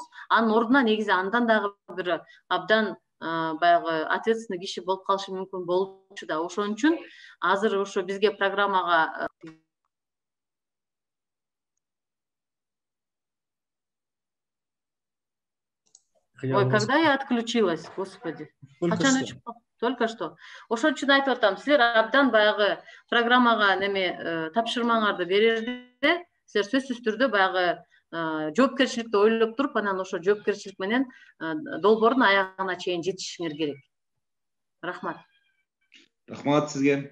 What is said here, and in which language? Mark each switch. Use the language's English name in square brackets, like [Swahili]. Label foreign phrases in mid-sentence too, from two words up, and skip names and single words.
[Kyrgyz] Анын ордуна негизи андан дагы бир абдан баягы ответственный киши болуп калышы мүмкүн болчу да. Ошон үчүн азыр ошо бизге программага Ой, [Russian] когда я отключилась, господи. Только что. [Kyrgyz] Ошон үчүн айтып атам, силер абдан баягы программага неме тапшырмаңарды берерде, силер сөзсүз түрдө баягы жоопкерчиликти ойлоп туруп, анан ошо жоопкерчилик менен долбоордун аягына чейин жетишиңер керек. Рахмат. Рахмат сизге.